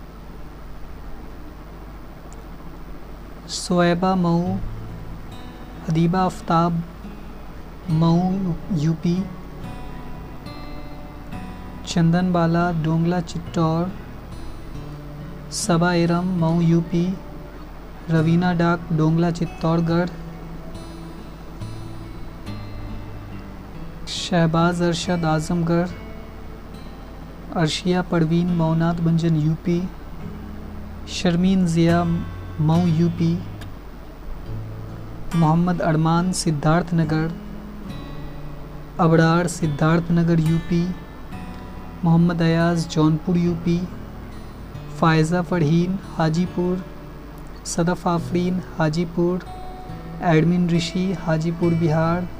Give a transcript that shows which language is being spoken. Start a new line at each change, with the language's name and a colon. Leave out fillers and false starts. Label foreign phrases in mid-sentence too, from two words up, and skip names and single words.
Urdu: صویبہ مئو، ادیبہ آفتاب مئو یوپی، چندن بالا ڈونگلا چتور، صبا ارم مئو یوپی، روینہ ڈاک ڈونگلا چتور گڑھ، شہباز ارشد اعظم گڑھ، عرشیہ پروین مونات بنجن یوپی، شرمین ضیاء مئو یوپی، محمد ارمان سدھارتھ نگر، ابرار سدھارتھ نگر یوپی، محمد ایاز جونپور یوپی، فائزہ فرحین حاجی پور، صدف آفرین حاجی پور، ایڈمن رشی حاجی پور بہار،